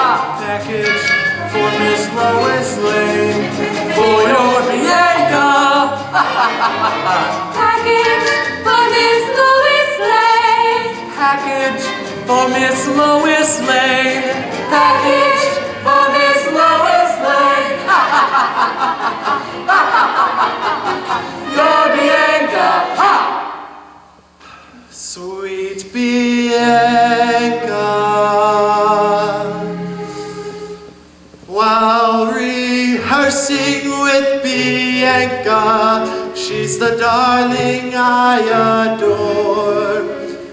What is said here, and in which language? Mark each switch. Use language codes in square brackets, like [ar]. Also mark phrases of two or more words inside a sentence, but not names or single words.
[en] Package for Miss Lois Lane for your Bianca. Ha ha ha ha ha. Package for Miss Lois Lane. Package for Miss Lois Lane. Package for Miss Lois Lane. Ha ha ha ha ha ha. Ha ha ha ha ha. Your Bianca. Ha. Sweet Bianca, while rehearsing with Bianca, she's the darling I adore.